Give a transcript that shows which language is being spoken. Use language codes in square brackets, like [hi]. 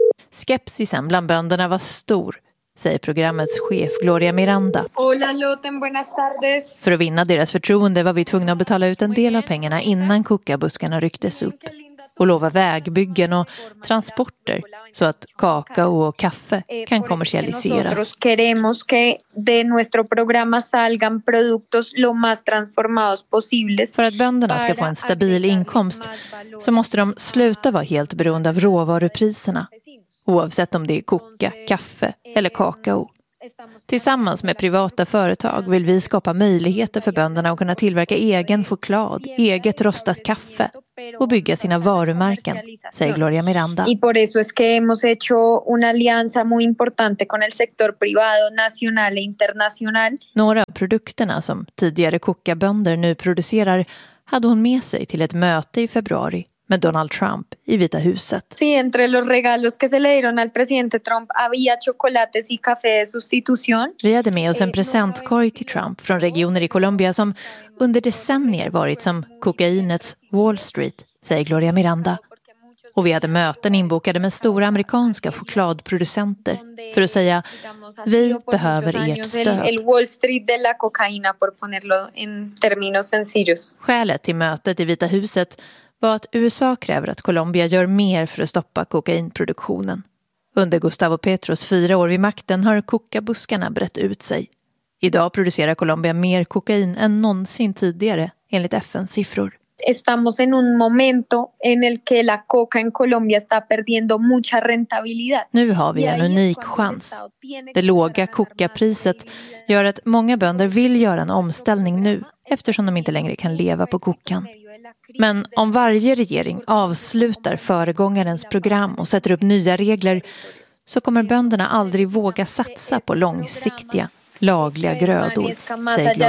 [sv] Skepsisen bland bönderna var stor, säger programmets chef Gloria Miranda. [es] Hola, Loten. Buenas tardes. [sv] För att vinna deras förtroende var vi tvungna att betala ut en del av pengarna innan kokabuskarna rycktes upp och lova vägbyggen och transporter så att kakao och kaffe kan kommersialiseras. [es] Nosotros queremos que de nuestro programa salgan productos lo más transformados posibles. [sv] För att bönderna ska få en stabil inkomst så måste de sluta vara helt beroende av råvarupriserna. Oavsett om det är koka, kaffe eller kakao. Tillsammans med privata företag vill vi skapa möjligheter för bönderna att kunna tillverka egen choklad, eget rostat kaffe och bygga sina varumärken, säger Gloria Miranda. [es] Y por eso es que hemos hecho una alianza muy importante con el sector privado nacional e internacional. [sv] Några av produkterna som tidigare kokabönder nu producerar hade hon med sig till ett möte i februari med Donald Trump i Vita huset. [es] Sí, entre los regalos que se le dieron al presidente Trump había chocolates y café de sustitución. [sv] Vi hade med oss en presentkorg till Trump från regioner i Colombia som under decennier varit som kokainets Wall Street, säger Gloria Miranda. Och vi hade möten inbokade med stora amerikanska chokladproducenter för att säga vi behöver ert stöd. [es] El Wall Street de la cocaína, por ponerlo en términos sencillos. [sv] Skälet till mötet i Vita huset var att USA kräver att Colombia gör mer för att stoppa kokainproduktionen. Under Gustavo Petros 4 år vid makten har kokabuskarna brett ut sig. Idag producerar Colombia mer kokain än någonsin tidigare, enligt FN-siffror. [es] Estamos en un momento en el que la coca en Colombia está perdiendo mucha rentabilidad. [sv] Nu har vi en unik chans. Det låga kokapriset gör att många bönder vill göra en omställning nu eftersom de inte längre kan leva på kokan. Men om varje regering avslutar föregångarens program och sätter upp nya regler så kommer bönderna aldrig våga satsa på långsiktiga lagliga grödor, säger